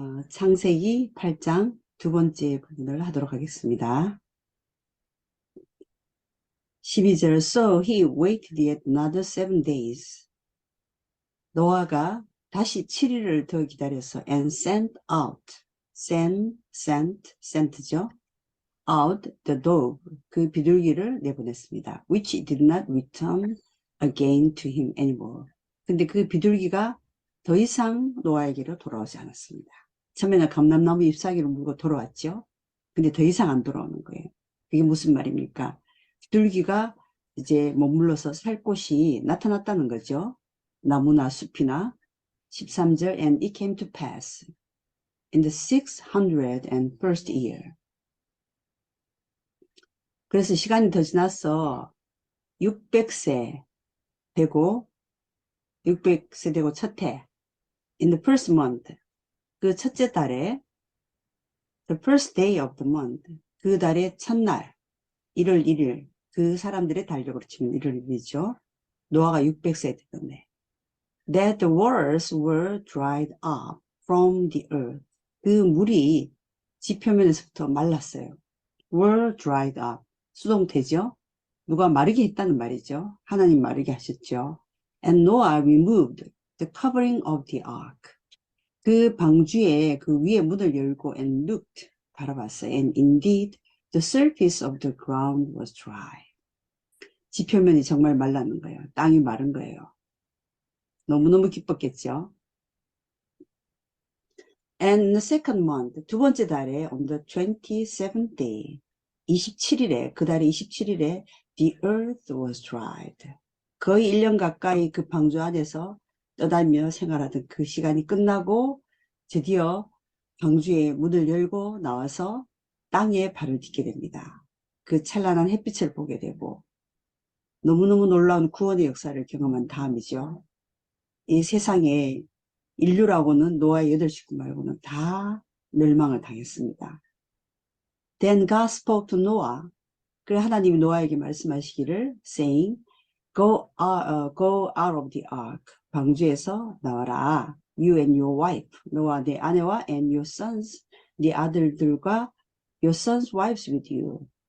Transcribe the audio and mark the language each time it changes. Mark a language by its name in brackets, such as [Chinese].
[Korean] 창세기 8장 두 번째 부분을 하도록 하겠습니다. [English] 12절 So he waited yet another 7 days. [Korean] 노아가 다시 7일을 더 기다려서 [English] and sent out. sent죠. out the dove. [Korean] 그 비둘기를 내보냈습니다. [English] Which did not return again to him anymore. [Korean] 근데 그 비둘기가 더 이상 노아에게로 돌아오지 않았습니다. 처음에는 감람나무 잎사귀를 물고 돌아왔죠. 근데 더 이상 안 돌아오는 거예요. 그게 무슨 말입니까? 비둘기가 이제 머물러서 살 곳이 나타났다는 거죠. 나무나 숲이나. [English] 13절 And it came to pass in the 601st year. [Korean] 그래서 시간이 더 지나서 600세 되고 첫 해 [English] in the first month [Korean] 그 첫째 달에 [English] the first day of the month [Korean] 그 달의 첫날 1월 1일 그 사람들의 달력으로 치면 1월 1일이죠. 노아가 600세 되었네. [English] That the waters were dried up from the earth [Korean] 그 물이 지표면에서부터 말랐어요. [English] were dried up [Korean] 수동태죠. 누가 마르게 했다는 말이죠. 하나님 마르게 하셨죠. [English] And Noah removed the covering of the ark. [Korean] 그 방주의 그 위에 문을 열고 [English] and looked [Korean] 바라봤어요. [English] And indeed the surface of the ground was dry. [Korean] 지표면이 정말 말랐는 거예요. 땅이 마른 거예요. 너무너무 기뻤겠죠. [English] And in the second month, [Korean] 두 번째 달에 [English] on the 27th day, [Korean] 27일에, 그 달의 27일에 [English] the earth was dried. [Korean] 거의 1년 가까이 그 방주 안에서 떠다니며 생활하던 그 시간이 끝나고 드디어 방주의 문을 열고 나와서 땅에 발을 딛게 됩니다. 그 찬란한 햇빛을 보게 되고 너무너무 놀라운 구원의 역사를 경험한 다음이죠. 이 세상에 인류라고는 노아의 8식구 말고는 다 멸망을 당했습니다. [English] Then God spoke to Noah. [Korean] 그래 하나님이 노아에게 말씀하시기를 [English] saying, go out of the ark. [Korean] 방주에서 나와라. [English] You and your wife. [Korean] 너와 네 아내와 [English] and your sons. [Korean] 네 아들들과 [English] your sons' wives with you.